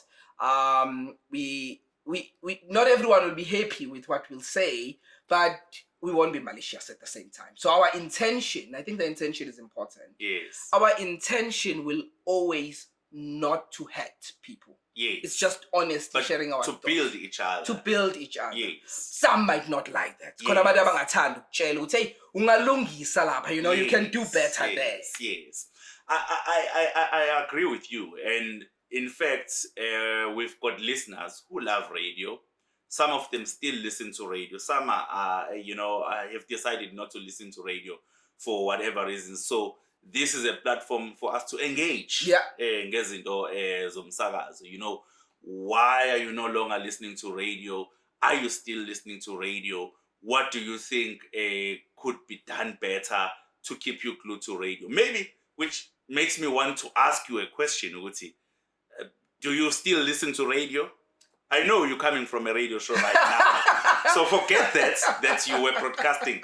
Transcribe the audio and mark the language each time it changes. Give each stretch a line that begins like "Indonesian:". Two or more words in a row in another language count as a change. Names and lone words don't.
English: We not everyone will be happy with what we'll say, but we won't be malicious at the same time. So our intention, I think the intention is important. Yes. Our intention will always not to hurt people. Yes. It's just honesty, but sharing our to thoughts. build each other. To build each other. Yes. Some might not like that. Yes.
North Ndebele: Khona abantu abangathanda ukutshela ukuthi hey ungalungisa lapha,
English: you know, you can do better there. Yes. I agree with you, and in fact, we've got listeners who love radio. Some of them still listen to radio. Some are have decided not to listen to radio for whatever reason. So this is a platform for us to engage. Yeah.
North Ndebele: Ngezinto zomsakazo.
English: You know, why are you no longer listening to radio? Are you still listening to radio? What do you think could be done better to keep you glued to radio? Maybe, which makes me want to ask you a question, Uti. Do you still listen to radio? I know you're coming from a radio show right now, so forget that you were broadcasting.